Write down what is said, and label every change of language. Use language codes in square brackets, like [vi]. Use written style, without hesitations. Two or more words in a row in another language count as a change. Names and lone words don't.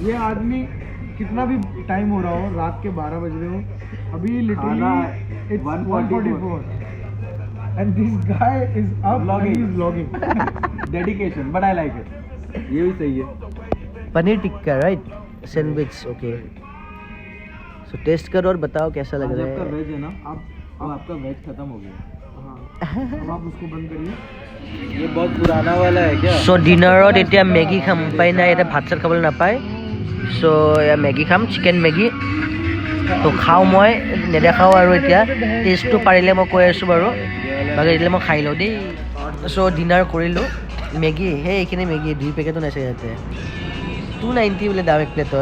[hi] आदमी कितना भी टाइम हो रहा हो, रात के 12 बज रहे हो, अभी [en] literally it's [hi] 1:44 [en] and this guy is up and he is vlogging. Dedication, but I like it. [hi] ये भी सही है. [en] paneer tikka right, sandwich okay. [hi] सो टेस्ट करो और बताओ कैसा लग रहा आपका है. वेज है ना, अब आपका वेज खत्म हो गया. अब आप उसको बंद करिए. ये बहुत पुराना वाला है क्या? [as] চ' ডিনাৰত এতিয়া মেগী খাম, উপায় নাই, এতিয়া ভাত চাত খাবলৈ নাপায়. চ' এয়া মেগী খাম, চিকেন মেগী. তো খাওঁ মই, নেদেখাওঁ আৰু এতিয়া টেষ্টটো পাৰিলে মই কৈ আছোঁ বাৰু, বাকী এতিয়া মই খাই লওঁ দেই. চ' ডিনাৰ কৰিলোঁ. মেগী সেই এইখিনি মেগী 2 পেকেটো নাইছে ইয়াতে, 290 বোলে দাম 1 প্লেটত.